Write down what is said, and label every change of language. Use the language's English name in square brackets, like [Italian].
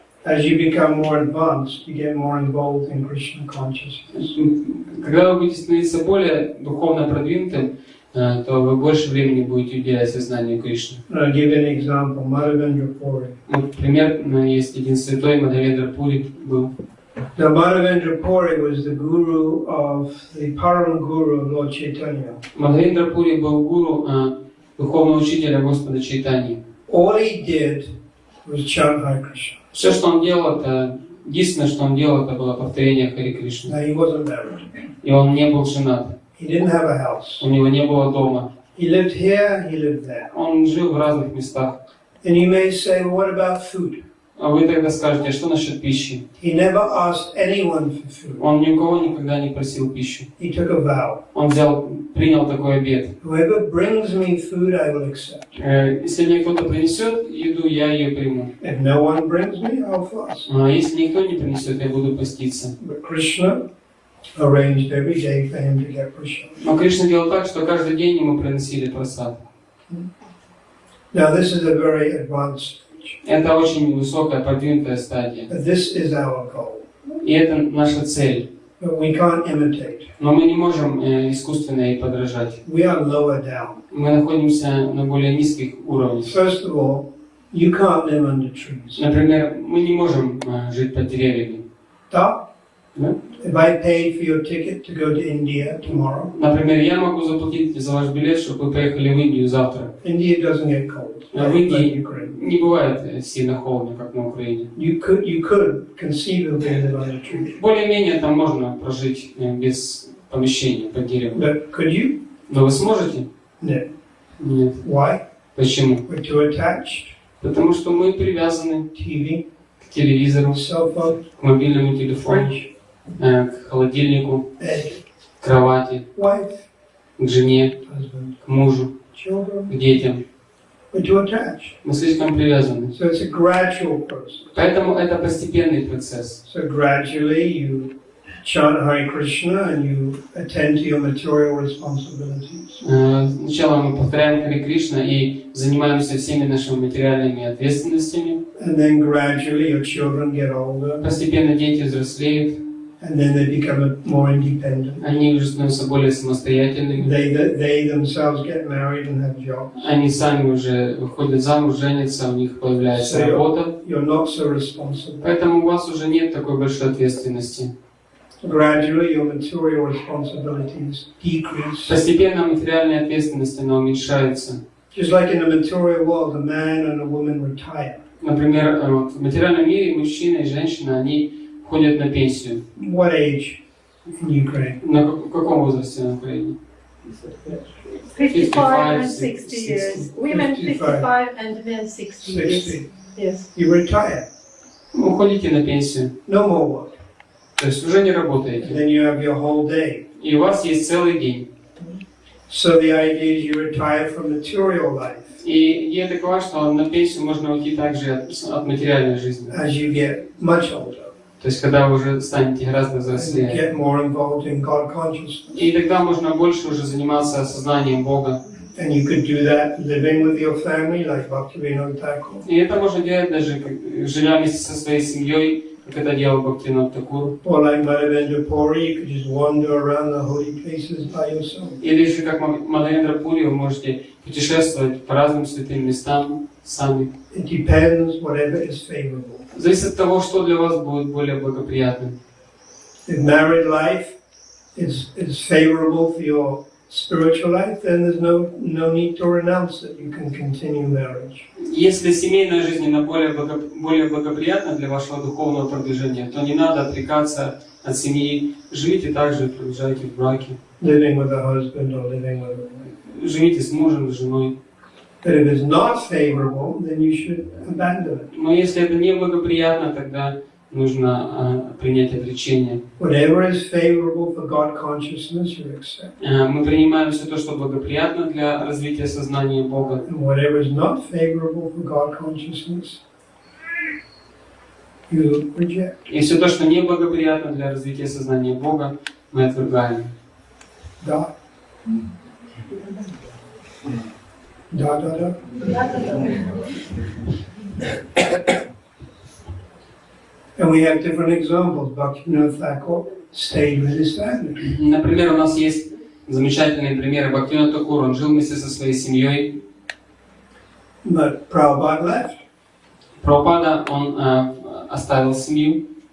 [English] As you become more advanced, you get more involved in Krishna consciousness. [Russian] Когда вы будете становиться более духовно продвинутым, то вы больше времени будете уделять сознанию Кришны. [English] I'll give you an example. Madhavendra Puri. [Russian] Вот пример, есть один святой, Мадхавендра Пури был. [English] Now Madhavendra Puri was the guru of the Param Guru of Lord Chaitanya. [Russian] Мадхавендра Пури был гуру духовного учителя Господа Чайтаньи. [English] All he did was chant Hare Krishna. [Russian] Все, что он делал, это единственное, что он делал, это было повторение Хари Кришны. [English] Now he wasn't married. [Russian] И он не был женат. [English] He didn't have a house. [Russian] У него не было дома. [English] He lived here, he lived there. [Russian] Он жил в разных местах. [English] And you may say, well, what about food? [Russian] А вы тогда скажете, а что насчет пищи? [English] He never asked anyone for food. [Russian] Он ни у кого никогда не просил пищу. [English] He took a vow. [Russian] Он принял такой обет. [English] Whoever brings me food, I will accept. [Russian] Если мне кто-то принесет еду, я ее приму. [English] If no one brings me, I'll fast. [Russian] А если никто не принесет, я буду поститься. [English] But Krishna arranged every day for him to get prasad. [Russian] Но Кришна делал так, что каждый день ему приносили прасад. [English] Now this is a very advanced stage. [Russian] Это очень высокая, продвинутая стадия. [English] But this is our goal. [Russian] И это наша цель. [English] But we can't imitate. [Russian] Но мы не можем искусственно ей подражать. [English] We are lower down. [Russian] Мы находимся на более низких уровнях. [English] First of all, you can't live under trees. [Russian] Например, мы не можем жить под деревьями. Да? Да? [English] If I paid for your ticket to go to India tomorrow, [Russian] Например, я могу заплатить за ваш билет, чтобы вы поехали в Индию завтра. [English] India doesn't get cold [Russian] В [English] like [Russian] Индии [English] Ukraine. [Russian] не бывает сильно холодно, как на Украине. [English] You could conceivably live under trees. [Russian] Более-менее там можно прожить без помещение под деревом. [English] But could you? [Russian] Но вы сможете? [English] No. [Russian] Нет. [English] Why? [Russian] Почему? [English] We're too attached. [Russian] Потому что мы привязаны [English] TV, [Russian] к телевизору, [English] cell phone, [Russian] к мобильному телефону, [English] fridge, [Russian] к холодильнику, [English] bed, [Russian] к кровати, [English] wife, [Russian] к жене, [English] husband, [Russian] к мужу, [English] children. [Russian] к детям. [English] We're too attached. [Russian] Мы слишком привязаны. [English] So it's a gradual process. [Russian] Поэтому это постепенный процесс. [English] So gradually you chant Hare Krishna and you attend to your material responsibilities. [Russian] Сначала мы повторяем Харе Кришна и занимаемся всеми нашими материальными ответственностями. [English] And then gradually your children get older. [Russian] Постепенно дети взрослеют. [English] And then they become more independent. [Russian] Они уже становятся более самостоятельными. [English] They themselves get married and have jobs. [Russian] Они сами уже выходят замуж, женятся, у них появляется работа. [English] You're not so responsible. [Russian] Поэтому у вас уже нет такой большой ответственности. [English] Gradually your material responsibilities decrease. [Russian] Постепенно материальная ответственность она уменьшается. [English] Just like in the material world, a man and a woman retire. [Russian] Например, в материальном мире мужчина и женщина, они ходят на пенсию. [English] What age in Ukraine? [Russian] На каком возрасте на Украине? [English] 55 and 60 years. Women 55 and men 60 years. 60. Yes. You retire. [Russian] Вы уходите на пенсию, [English] No more work. [Russian] то есть уже не [English] And [Russian] работаете. [English] then you have your whole day. [Russian] И у вас есть целый день. [English] So the idea is you retire from material life. [Russian] И идея такова, что на пенсию можно уйти также от материальной жизни. [English] As you get much older. [Russian] То есть когда вы уже станете гораздо [English] And you [Russian] взрослее. [English] get more involved in God consciousness. [Russian] И тогда можно больше уже заниматься сознанием Бога. [English] And you could do that living with your family, like Bhaktivinoda Thakur. [Russian] И это можно делать даже живя вместе со своей семьей, как это делал Бхактивинода Тхакур. [English] Or like Madhavendra Puri, you could just wander around the holy places by yourself. [Russian] Или же как Мадхавендра Пури, вы можете путешествовать по разным святым местам сами. [English] It depends, whatever is favorable. [Russian] Зависит от того, что для вас будет более благоприятным. [English] If married life is favorable for your spiritual life, then there's no need to renounce it. You can continue marriage. [Russian] Если семейная жизнь она более благоприятна для вашего духовного продвижения, то не надо отрекаться от семьи. Живите также, продолжайте в браке. [English] Living with a husband or living with a wife. [Russian] Живите с мужем, с женой. [English] But if it's not favorable, then you should abandon it. [Russian] Но если это не благоприятно, тогда нужно принять отречение. [English] Whatever is favorable for God consciousness, you accept. [Russian] Мы принимаем все то, что благоприятно для развития сознания Бога. [English] And whatever is not favorable for God consciousness, you reject. [Russian] И все то, что не благоприятно для развития сознания Бога, мы отвергаем. Da. Da, da, da. [English] And we have different examples. Bhaktivinoda Thakur stayed with his family. [Russian] Например, у нас есть замечательные примеры. Бхактивинода Тхакур, он жил вместе со своей семьей. [English] But Prabhupada left. [Russian] Прабхупада, он оставил семью.